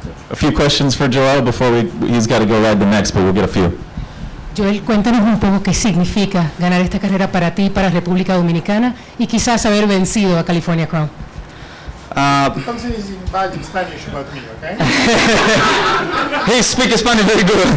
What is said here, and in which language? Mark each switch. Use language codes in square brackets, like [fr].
[en] A few questions for Joel before he's got to go ride the next, but we'll get a few. [es] Joel, cuéntanos un poco qué significa ganar esta carrera para ti, para República Dominicana, y quizás haber vencido a California Chrome. [en] Something is in Spanish about me, okay? He speaks Spanish very good.